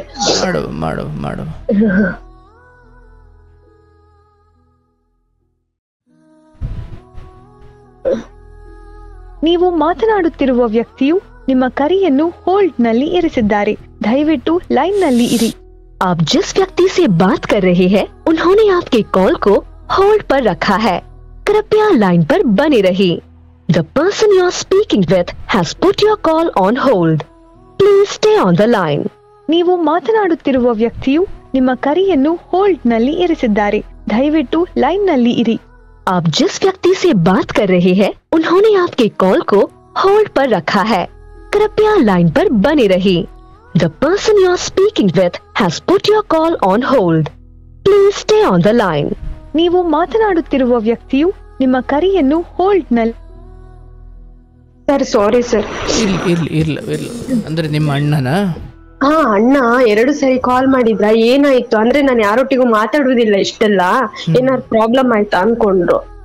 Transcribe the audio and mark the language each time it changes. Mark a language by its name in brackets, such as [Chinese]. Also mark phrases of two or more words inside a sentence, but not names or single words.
[Kannada] ಮಾಡು ನೀವು ಮಾತನಾಡುತ್ತಿರುವ ವ್ಯಕ್ತಿಯು ನಿಮ್ಮ ಕರೆಯನ್ನು होल्ड ನಲ್ಲಿ ಇರಿಸಿದ್ದಾರೆ, ದಯವಿಟ್ಟು ಲೈನ್ ನಲ್ಲಿ ಇರಿ. [Hindi] आप जिस व्यक्ति से बात कर रहे हैं उन्होंने आपके कॉल को होल्ड पर रखा है, कृपया लाइन पर बने रहिए. [English] The person you are speaking with has put your call on hold. Please stay on the line. [Kannada] ನೀವು ಮಾತನಾಡುತ್ತಿರುವ ವ್ಯಕ್ತಿಯು ನಿಮ್ಮ ಕರೆಯನ್ನು होल्ड ನಲ್ಲಿ ಇರಿಸಿದ್ದಾರೆ, ದಯವಿಟ್ಟು ಲೈನ್ ನಲ್ಲಿ ಇರಿ. [Hindi] आप जिस व्यक्ति से बात कर रहे हैं उन्होंने आपके कॉल को होल्ड पर रखा है, कृपया लाइन पर बने रहिए. [English] The person you are speaking with has put your call on hold. Please stay on the line. [Kannada] ನೀವು ಮಾತನಾಡುತ್ತಿರುವ ವ್ಯಕ್ತಿಯು ನಿಮ್ಮ ಕರೆಯನ್ನು ಹೋಲ್ಡ್ ನಲ್ಲಿ. ಸರ್ ಸಾರಿ ಸರ್. ಇಲ್ಲ ಅಂದ್ರೆ ನಿಮ್ಮ ಅಣ್ಣನ? ಹಾ, ಅಣ್ಣ 2 ಸರಿ ಕಾಲ್ ಮಾಡಿದ್ರ. ಏನಾಯ್ತು ಅಂದ್ರೆ ನಾನು ಯಾರೊಟ್ಟಿಗೂ ಮಾತಾಡುದಿಲ್ಲ ಇಷ್ಟೆಲ್ಲ, ಏನಾದ್ರು ಪ್ರಾಬ್ಲಮ್ ಆಯ್ತಾ ಅನ್ಕೊಂಡ್ರು.